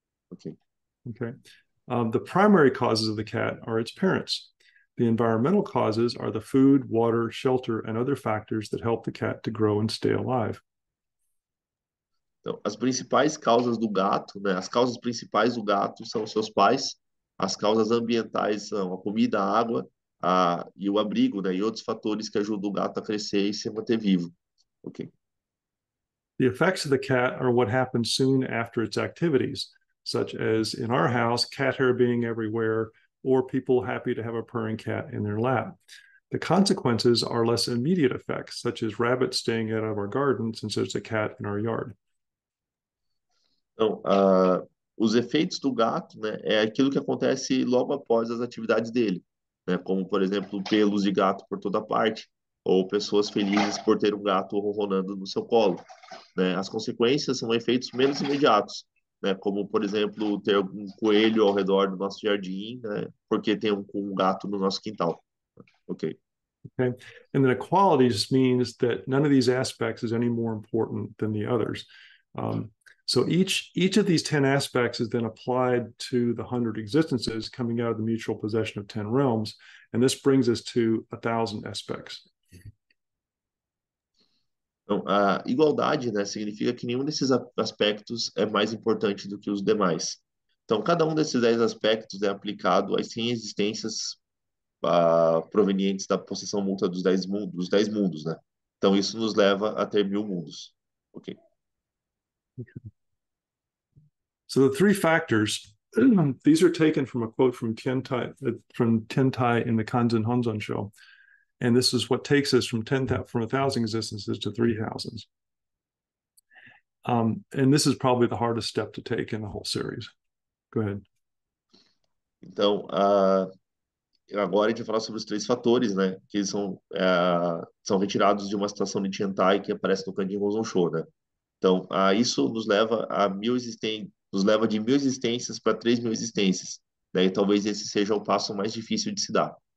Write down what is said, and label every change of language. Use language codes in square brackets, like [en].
[en] Ok. Okay. The primary causes of the cat are its parents. The environmental causes are the food, water, shelter, and other factors that help the cat to grow and stay alive. [pt] Então, as principais causas do gato, né? As causas principais do gato são os seus pais. As causas ambientais são a comida, a água, e o abrigo, né? E outros fatores que ajudam o gato a crescer e se manter vivo. Ok. [en] The effects of the cat are what happens soon after its activities, such as in our house, cat hair being everywhere, or people happy to have a purring cat in their lap. The consequences are less immediate effects, such as rabbits staying out of our garden since there's a cat in our yard. [pt] Então, os efeitos do gato, né, é aquilo que acontece logo após as atividades dele, né, como, por exemplo, pelos de gato por toda parte, ou pessoas felizes por ter um gato ronronando no seu colo, né? As consequências são efeitos menos imediatos, né, como, por exemplo, ter um coelho ao redor do nosso jardim, né, porque tem um gato no nosso quintal. Ok. Okay. [en] And then equality just means that none of these aspects is any more important than the others. So each of these 10 aspects is then applied to the 100 existences coming out of the mutual possession of 10 realms. And this brings us to 1,000 aspects. [pt] Então, a igualdade, né, significa que nenhum desses aspectos é mais importante do que os demais. Então, cada um desses 10 aspectos é aplicado às 100 existências provenientes da possessão mútua dos 10 mundos, né? Então, isso nos leva a ter 1000 mundos. Ok. [en] So the three factors, these are taken from a quote from Tiantai in the Kanzen Honzon show. And this is what takes us from 1,000 existences to 3,000. And this is probably the hardest step to take in the whole series. Go ahead. [pt] Então, agora a gente vai falar sobre os 3 fatores, né? Que são retirados de uma citação de Tiantai que aparece no Kanjin Honzon Shou, né? Então, isso nos leva a nos leva de 1.000 existências para 3.000 existências. Né? E talvez esse seja o passo mais difícil de se dar.